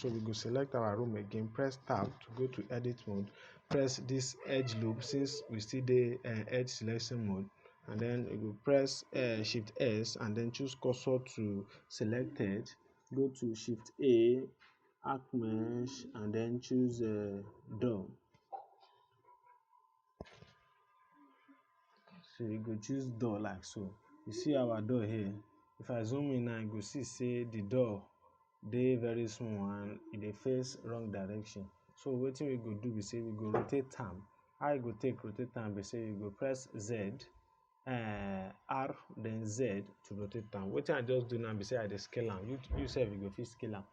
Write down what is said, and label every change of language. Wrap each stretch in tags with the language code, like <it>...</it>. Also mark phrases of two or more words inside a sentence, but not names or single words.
<pcm>So we go select our room again, press tab to go to edit mode, press this edge loop since we still dey edge selection mode, and then we go press shift S and then choose cursor to selected, go to shift A, arc mesh, and then choose door. So you go choose door like so. You see our door here. If I zoom in now, you go see say the door dey very small and e dey face wrong direction. So wetin we go do be say we go rotate am. How you go take rotate am be say you go press Z, R, then Z to rotate am. Wetin I just do now be say I dey scale am. You sef you go fit scale am.</pcm>